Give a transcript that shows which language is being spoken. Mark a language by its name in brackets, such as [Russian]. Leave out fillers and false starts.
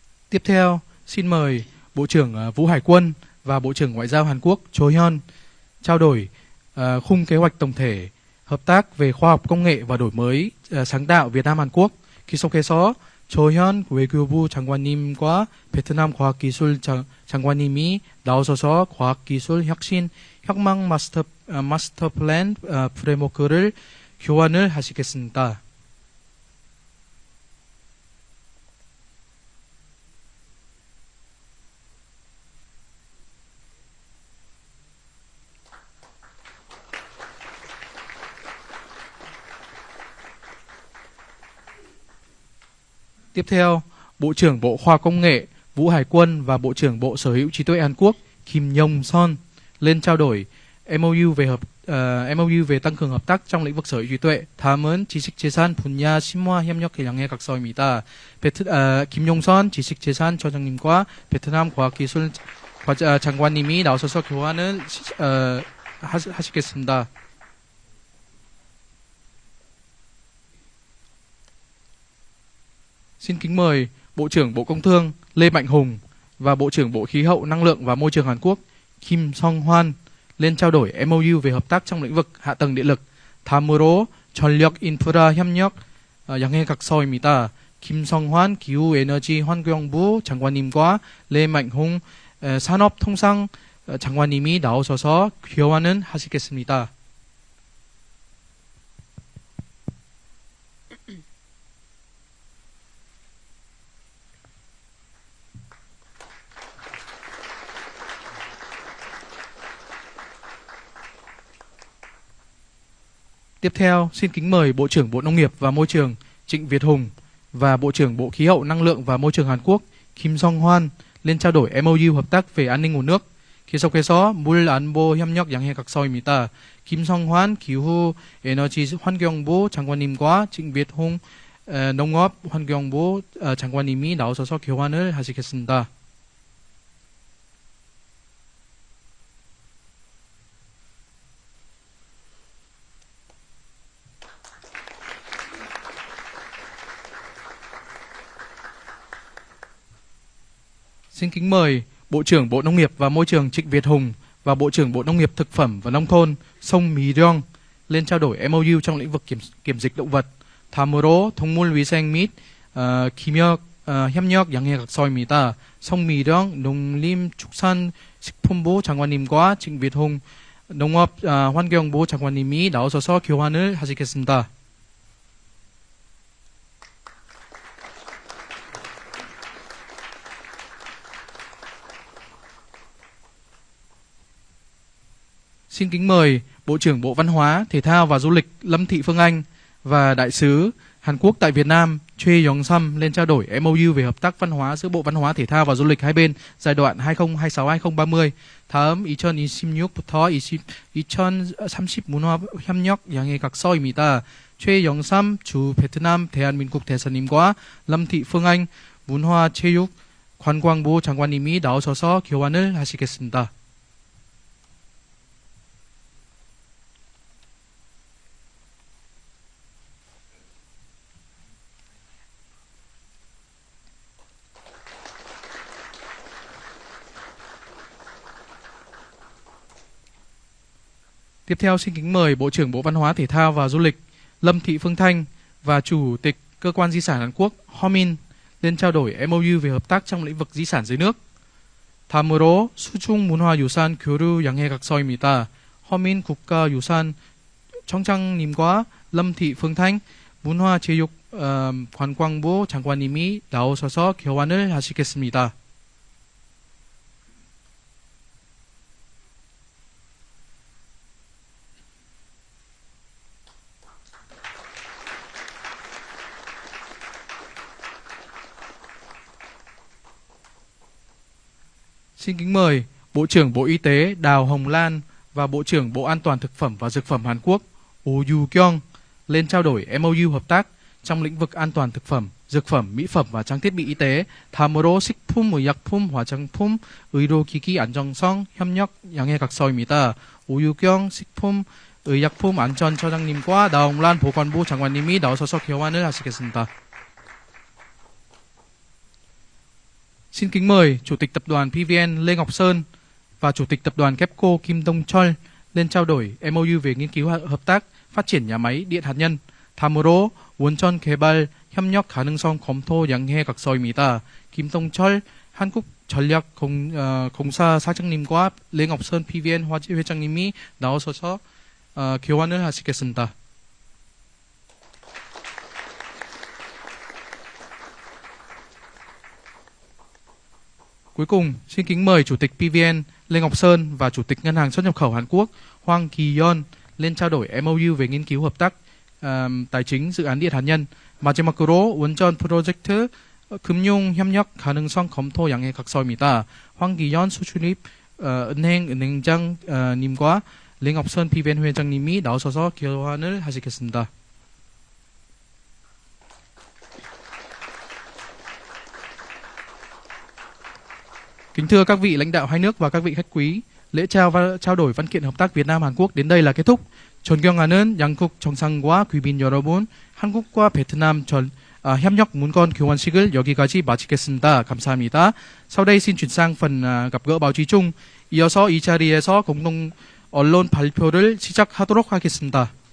[Vietnamese] Tiếp theo, xin mời Bộ trưởng Vũ Hải Quân và Bộ trưởng Ngoại giao Hàn Quốc Cho Hyun trao đổi khung kế hoạch tổng thể hợp tác về khoa học công nghệ và đổi mới sáng tạo Việt Nam Hàn Quốc. [Korean] 계속해서 조현 외교부 장관님과 베트남 과학기술 장관님이 나오셔서 과학기술 혁신 혁명 마스터 플랜 프레임워크를 교환을 하시겠습니다. [Vietnamese] Tiếp theo, Bộ trưởng Bộ Khoa học Công nghệ Vũ Hải Quân và Bộ trưởng Bộ Sở hữu trí tuệ Hàn Quốc Kim Yong-son lên trao đổi MOU về tăng cường hợp tác trong lĩnh vực sở hữu trí tuệ. [Korean] 다음은 지식재산 분야 심화 협력 양해 각서입니다. 김용선 지식재산 처장님과 베트남 과학기술 장관님이 나오셔서 교환을 하시겠습니다. [Vietnamese] Xin kính mời Bộ trưởng Bộ Công Thương Lê Mạnh Hùng và Bộ trưởng Bộ Khí hậu Năng lượng và Môi trường Hàn Quốc Kim Song Hwan lên trao đổi MOU về hợp tác trong lĩnh vực hạ tầng điện lực. [Korean] 다음으로 전력 인프라 협력 양해 각서입니다. 김성환 기후에너지 환경부 장관님과 레맹홍 산업통상 장관님이 나오셔서 교환을 하시겠습니다. [Vietnamese] Tiếp theo, xin kính mời Bộ trưởng Bộ Nông nghiệp và Môi trường Trịnh Việt Hùng và Bộ trưởng Bộ Khí hậu Năng lượng và Môi trường Hàn Quốc Kim Song Hwan lên trao đổi MOU hợp tác về an ninh nguồn nước. [Korean] 계속해서 물 안보 협력 양해 각서입니다. 김성환 기후 에너지 환경부 장관님과 징빗홍 농업 환경부 장관님이 나오셔서 교환을 하시겠습니다. [Vietnamese] Xin kính mời Bộ trưởng Bộ Nông nghiệp và Môi trường Trịnh Việt Hùng và Bộ trưởng Bộ Nông nghiệp Thực phẩm và Nông thôn Song Mi-ryong lên trao đổi MOU trong lĩnh vực kiểm dịch động vật. [Korean] 다음으로 동물위생 및 협력 양해 각서입니다. 성미령 농림축산식품부 장관님과 징빗홍 농업 환경부 장관님이 나오셔서 교환을 하시겠습니다. [Vietnamese] Xin kính mời Bộ trưởng Bộ Văn hóa, Thể thao và Du lịch Lâm Thị Phương Anh và Đại sứ Hàn Quốc tại Việt Nam Choi Yong-sam lên trao đổi MOU về hợp tác văn hóa giữa Bộ Văn hóa, Thể thao và Du lịch hai bên giai đoạn 2026-2030. [Korean] 다음 2026부터 2030 문화 협력 양해각서입니다. 최영삼 주 베트남 대한민국 대사님과 lâm thị phương anh 문화체육 관광부 장관님이 나오셔서 교환을 하시겠습니다. [Vietnamese] Tiếp theo xin kính mời Bộ trưởng Bộ Văn hóa, Thể thao và Du lịch Lâm Thị Phương Thanh và Chủ tịch Cơ quan Di sản Hàn Quốc Homin lên trao đổi MOU về hợp tác trong lĩnh vực di sản dưới nước. [Korean] 다음으로 수중문화유산 교류 양해각서입니다. 허민 국가유산 청장님과 lâm thị phương thanh 문화체육관광부 장관님이 나오셔서 교환을 하시겠습니다. [Vietnamese] Xin kính mời Bộ trưởng Bộ Y tế Đào Hồng Lan và Bộ trưởng Bộ An toàn Thực phẩm và Dược phẩm Hàn Quốc Oh Yu-kyung lên trao đổi MOU hợp tác trong lĩnh vực an toàn thực phẩm, dược phẩm, mỹ phẩm và trang thiết bị y tế. [Korean] 다음으로 식품의약품, 화장품, 의료기기 안정성 협력 양해각서입니다. 오유경 식품의약품안전처장님과 나홍란 보건부 장관님이 나오셔서 교환을 하시겠습니다. [Vietnamese] Xin kính mời Chủ tịch Tập đoàn PVN Lê Ngọc Sơn và Chủ tịch Tập đoàn KEPCO Kim Dong Chol lên trao đổi MOU về nghiên cứu hợp tác phát triển nhà máy điện hạt nhân. [Korean] 다음으로 원전 개발 협력 가능성 검토 양해각서입니다. 김동철 한국전력공사 사장님과 레ngọc sơn PVN 회장님이 나오셔서 교환을 하시겠습니다. [Vietnamese] Cuối cùng, xin kính mời Chủ tịch PVN Lê Ngọc Sơn và Chủ tịch Ngân hàng Xuất nhập khẩu Hàn Quốc Hwang Ki-yeon lên trao đổi MOU về nghiên cứu hợp tác tài chính dự án điện hạt nhân. [Korean] 마지막으로 원전 프로젝트 금융 협력 가능성 검토 양해각서입니다. 황기현 수출입 은행장님과 레ngọc sơn PVN 회장님이 나오셔서 교환을 하시겠습니다. [Vietnamese] Kính thưa các vị lãnh đạo hai nước và các vị khách quý, lễ trao đổi văn kiện hợp tác Việt Nam Hàn Quốc đến đây là kết thúc. [Korean] 존경하는 양국 정상과 귀빈 여러분, 한국과 베트남 협력 문건 교환식을 여기까지 마치겠습니다. 감사합니다. [Vietnamese] Sau đây xin chuyển sang phần gặp gỡ báo chí chung. [Korean] 이어서 이 자리에서 공동 언론 발표를 시작하도록 하겠습니다.